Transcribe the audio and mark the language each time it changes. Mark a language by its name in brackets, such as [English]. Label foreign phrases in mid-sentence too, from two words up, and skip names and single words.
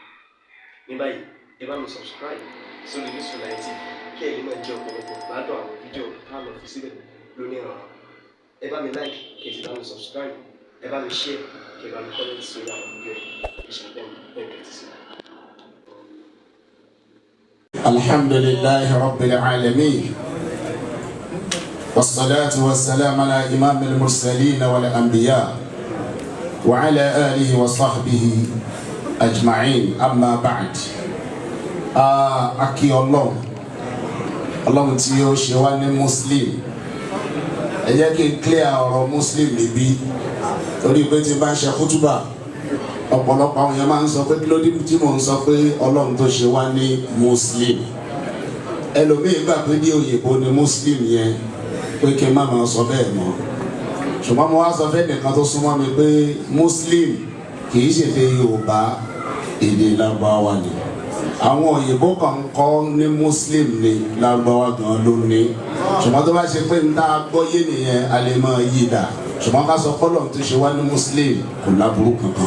[Yoruba] Ní báyìí ẹ bá mi subscribe sórí Orísun TV kí ẹ lè máa jẹ ọ̀pọ̀lọpọ̀ gbádùn àwọn fídíò táwọn fi síbẹ̀ lónìí ọ̀rọ̀. Ẹ bá mi like kí ẹ sì bá mi subscribe, ẹ bá mi share kí ẹ bá mi comment sórí àwọn fídíò yìí. Ìṣẹ̀lẹ̀ bẹ́ẹ̀ ti sí. [Arabic] الحمد لله رب العالمين. والصلاة والسلام على إمام المرسلين والأنبياء وعلى آله وصحبه أجمعين أما بعد أكي الله [Yoruba] tí ó ṣe wá ní Muslim ẹ jẹ́ kí n clear ọ̀rọ̀ Muslim níbí torí pé tí bá ń ṣe kútúbà ọ̀pọ̀lọpọ̀ àwọn èèyàn máa ń sọ pé kí ló dé tí mò ń sọ pé Ọlọ́run tó ṣe wá ní Muslim ẹlòmíì gbà pé ní òyìnbó ni Muslim yẹn pé kí n má máa sọ bẹ́ẹ̀ mọ́ ṣùgbọ́n mo wá sọ fẹ́ nìkan tó súnmọ́ mi pé Muslim kì í ṣèdè Yorùbá èdè Lárúbáwá ni àwọn òyìnbó kan kọ́ ní Muslim ní Lárúbáwá gan ló ní ṣùgbọ́n tó bá ṣe pé ń tá a gbọ́yé nìyẹn a lè máa yí dà ṣùgbọ́n ká sọ kọ́lọ̀ tó ṣe wá ní Muslim kò láburú kankan.